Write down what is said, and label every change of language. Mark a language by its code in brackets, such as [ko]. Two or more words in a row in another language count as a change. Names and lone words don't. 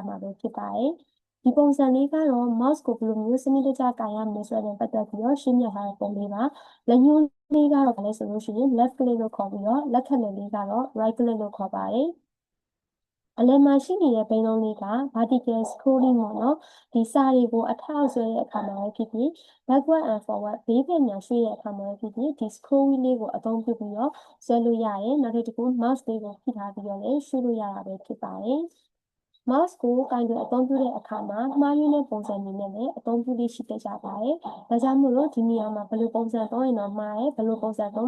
[my] မှာပဲဖြစ်ပါတယ်ဒီပုံစံလေးကတော့ mouse ကိုဘယ်လိုမျိုးစနစ်တကျကိုင်ရမလဲဆိုတဲ့ပတ်သက်ပြီးတော့ရှင်းပြထားတဲ့ပုံလေးပါလက်ညှိုးလေးကတော့ဘာလဲဆိုလို့ရှိရင် [en] left click [my] လို့ခေါ်ပြီးတော့လက်ခက်လေးကတော့ [en] right click [my] လို့ခေါ်ပါတယ်အလယ်မှာရှိနေတဲ့ဘိန်းလုံးလေးက [en] vertical scrolling [my] ပေါ့နော်ဒီစာတွေကိုအထောက်ဆွဲတဲ့အခါမှာပဲဖြစ်ဖြစ် [en] backward and forward [my] ဘေးဘက်ညာရွှေ့တဲ့အခါမှာပဲဖြစ်ဖြစ်ဒီ [en] scroll wheel [my] လေးကိုအသုံးပြုပြီးတော့ဆွဲလို့ရတယ်နောက်တစ်ခု mouse လေးကိုဖိထားပြီးတော့လည်းရွှေ့လို့ရတာပဲဖြစ်ပါတယ် mouse ကိုကိုင်တွယ်အသုံးပြုတဲ့အခါမှာမှားယွင်းတဲ့ပုံစံတွေနဲ့လည်းအသုံးပြုလေးရှိတတ်ကြပါတယ်။ဒါကြောင့်မို့လို့ဒီနေရာမှာဘယ်လိုပုံစံသုံးရင်တော့မှားတယ်ဘယ်လိုပုံစံသုံး